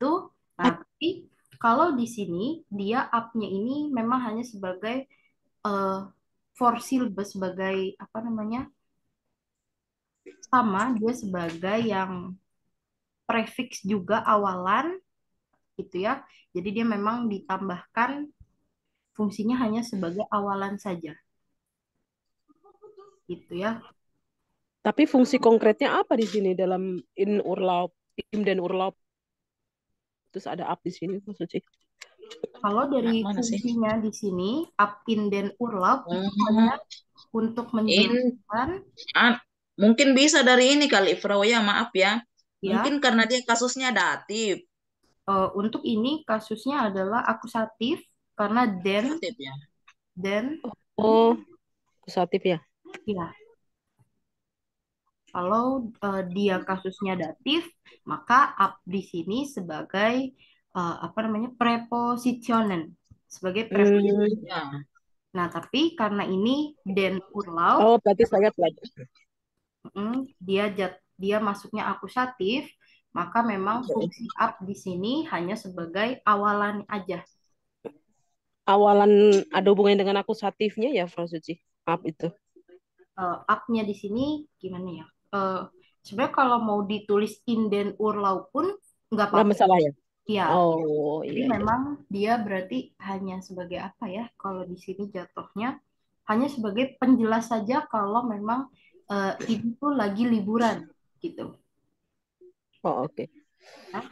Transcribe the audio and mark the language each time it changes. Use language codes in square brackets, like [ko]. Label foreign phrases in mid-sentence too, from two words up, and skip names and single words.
[id] Nah, tapi kalau di sini dia up-nya ini memang hanya sebagai uh, [en] for syllabus, [id] sebagai apa namanya, sama dia sebagai yang prefix juga awalan gitu ya. Jadi dia memang ditambahkan, fungsinya hanya sebagai awalan saja gitu ya. Tapi fungsi konkretnya apa di sini dalam [de] in Urlaub, im [id] dan Urlaub? Terus ada up di sini maksudnya. Kalau dari Mana sih? fungsinya di sini up, in, dan urlaub itu hanya Oh, untuk in, menjelaskan mungkin bisa dari ini kali, Frau ya, maaf ya. ya. Mungkin karena dia kasusnya datif. Untuk ini kasusnya adalah akusatif karena Datif ya. then Oh, akusatif ya. ya. Kalau dia kasusnya datif, maka up di sini sebagai apa namanya, prepositionen, sebagai preposisi. Hmm. Ya. Nah, tapi karena ini [de] den urlaub, [id] Oh, berarti saya belajar. dia masuknya akusatif, maka memang fungsi up di sini hanya sebagai awalan aja. Awalan ada hubungannya dengan akusatifnya ya, Frau Suci. Up itu. Up-nya di sini gimana ya? Eh, Sebenarnya kalau mau ditulis [de] in den urlaub [id] pun nggak Nggak apa-apa. masalah ya? Ya, Oh, jadi iya, iya. memang dia berarti hanya sebagai apa ya? Kalau di sini jatuhnya hanya sebagai penjelas saja kalau memang ini tuh lagi liburan gitu. Oh, oke. Nah,